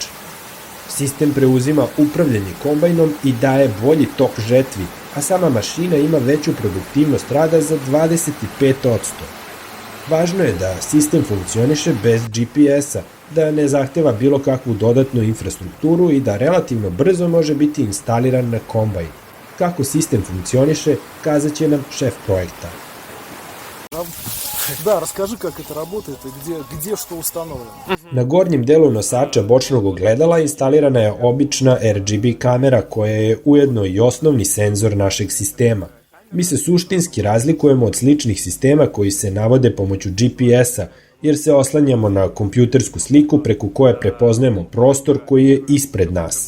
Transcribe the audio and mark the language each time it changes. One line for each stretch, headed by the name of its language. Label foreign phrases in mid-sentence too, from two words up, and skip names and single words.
Serbian: Sistem preuzima upravljanje kombajnom i daje bolji tok žetvi, a sama mašina ima veću produktivnost rada za 25%. Važno je da sistem funkcioniše bez GPS-a, da ne zahteva bilo kakvu dodatnu infrastrukturu i da relativno brzo može biti instaliran na kombajn. Kako sistem funkcioniše, kazat će nam šef projekta.
Russian: Да, расскажи, как это работает и где что установлено.
Serbian: Na gornjem delu nosača bočnog ogledala instalirana je obična RGB kamera koja je ujedno i osnovni senzor našeg sistema. Mi se suštinski razlikujemo od sličnih sistema koji se navode pomoću GPS-a, jer se oslanjamo na kompjutersku sliku preko koje prepoznajemo prostor koji je ispred nas.